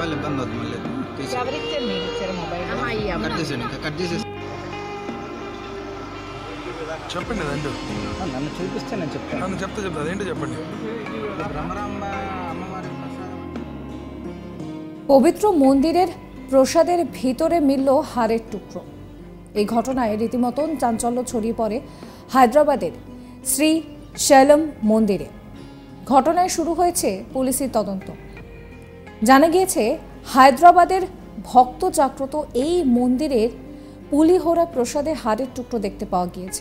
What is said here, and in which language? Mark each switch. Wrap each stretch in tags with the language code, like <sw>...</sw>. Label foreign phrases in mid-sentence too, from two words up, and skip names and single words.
<te>ఇబ్బంది అవుతుంది మళ్ళీ ఎవరిచ్చారు మీరు ఇచ్చారు మొబైల్ కట్ చేసేసి చెప్పండి అదేంటో నన్ను చూపిస్తే నేను చెప్తాను నన్ను చెప్తా అదేంటో చెప్పండి బ్రహ్మరాంబ అమ్మవారి</te> <bn>পবিত্র মন্দিরের প্রসাদের ভিতরে মিলল হাড়ের টুকরো। এই ঘটনায় রীতিমতন চাঞ্চল্য ছড়িয়ে পড়ে হায়দ্রাবাদের শ্রী শৈলম মন্দিরে। ঘটনায় শুরু হয়েছে পুলিশি তদন্ত। জানা গিয়েছে হায়দ্রাবাদের ভক্ত জাগ্রত এই মন্দিরের পুলিহোরা প্রসাদে হাড়ের টুকরো দেখতে পাওয়া গিয়েছে।</bn>